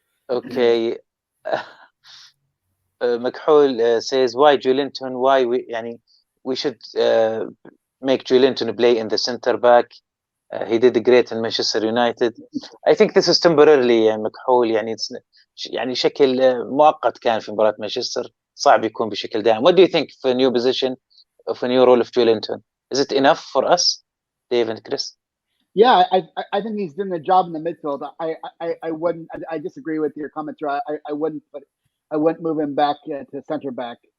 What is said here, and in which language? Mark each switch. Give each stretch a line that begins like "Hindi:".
English: Okay. McHول says, why Joelinton? Why we should make Joelinton play in the center back. He did great in Manchester United. I think this is temporarily McHول.
Arabic: يعني شكل مؤقت كان في مباراة مانشستر، صعب يكون بشكل دائم.
English: What do you think for a new position, of a new role of Joelinton? Is it enough for us, Dave and Chris? Yeah, I think he's doing a job in the midfield. I wouldn't. I disagree with your comments. I wouldn't move him back to center back.